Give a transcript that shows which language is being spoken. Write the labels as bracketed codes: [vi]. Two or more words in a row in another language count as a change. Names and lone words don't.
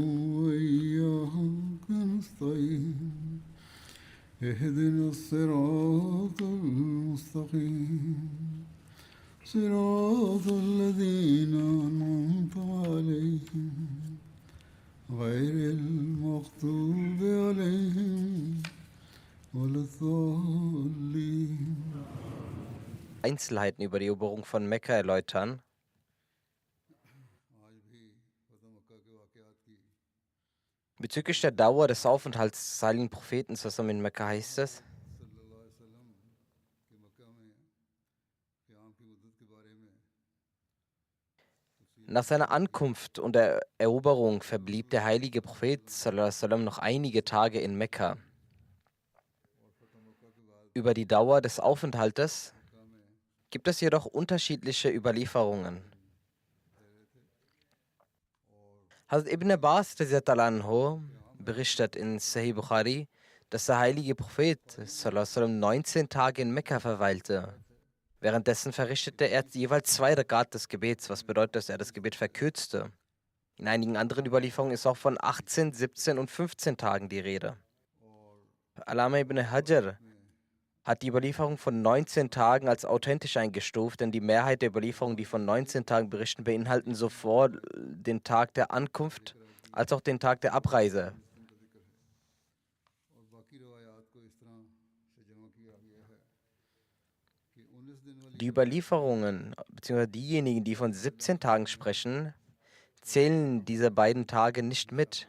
[ar] وإياك نستعين اهدنا الصراط المستقيم صراط الذين أنعمت عليهم غير المغضوب عليهم ولا الضالين. [de] Einzelheiten über die Eroberung von Mekka erläutern. Bezüglich der Dauer des Aufenthalts des heiligen Propheten zusammen in Mekka heißt es: Nach seiner Ankunft und der Eroberung verblieb der heilige Prophet [ar] صلى الله عليه وسلم [de] noch einige Tage in Mekka. Über die Dauer des Aufenthaltes gibt es jedoch unterschiedliche Überlieferungen. Hazrat Ibn Abbas [ar] رضي الله عنه [de] berichtet in Sahih Bukhari, dass der heilige Prophet [ar] صلى الله عليه وسلم [de] 19 Tage in Mekka verweilte. Währenddessen verrichtete er jeweils 2 Rakat des Gebets, was bedeutet, dass er das Gebet verkürzte. In einigen anderen Überlieferungen ist auch von 18, 17 und 15 Tagen die Rede. Allama ibn Hajar hat die Überlieferung von 19 Tagen als authentisch eingestuft, denn die Mehrheit der Überlieferungen, die von 19 Tagen berichten, beinhalten sowohl den Tag der Ankunft als auch den Tag der Abreise. Die Überlieferungen, beziehungsweise diejenigen, die von 17 Tagen sprechen, zählen diese beiden Tage nicht mit.